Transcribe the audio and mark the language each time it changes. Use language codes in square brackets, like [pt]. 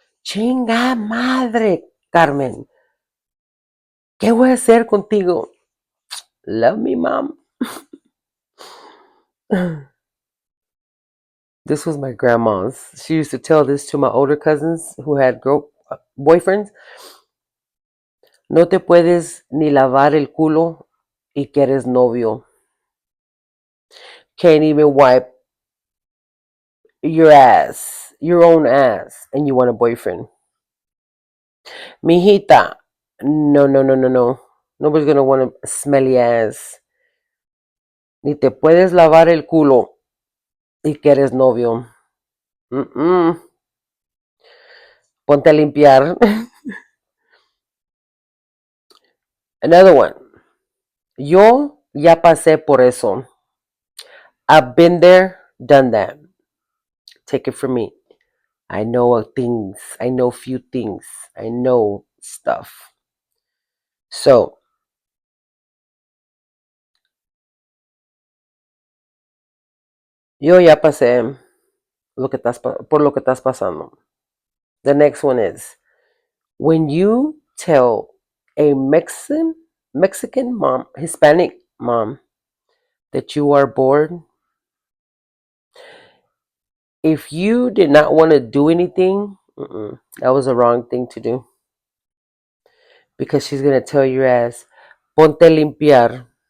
[es] Chinga madre, Carmen. ¿Qué voy a hacer contigo? [en] Love me, mom. This was my grandma's. She used to tell this to my older cousins who had boyfriends. [es] No te puedes ni lavar el culo y que eres novio. [en] Can't even wipe your ass, your own ass, and you want a boyfriend. Mijita. No, no, no, no, no. Nobody's gonna want a smelly ass. [es] Ni te puedes lavar el culo y que eres novio. Mm-mm. Ponte a limpiar. [en] Another one. [es] Yo ya pasé por eso. [en] I've been there, done that. Take it from me. I know things. I know few things. I know stuff. [es] So, yo ya pasé por lo que estás pasando. [en] The next one is when you tell a Mexican mom, Hispanic mom, that you are bored. If you did not want to do anything, that was the wrong thing to do, because she's gonna tell your ass, [es] ponte a limpiar.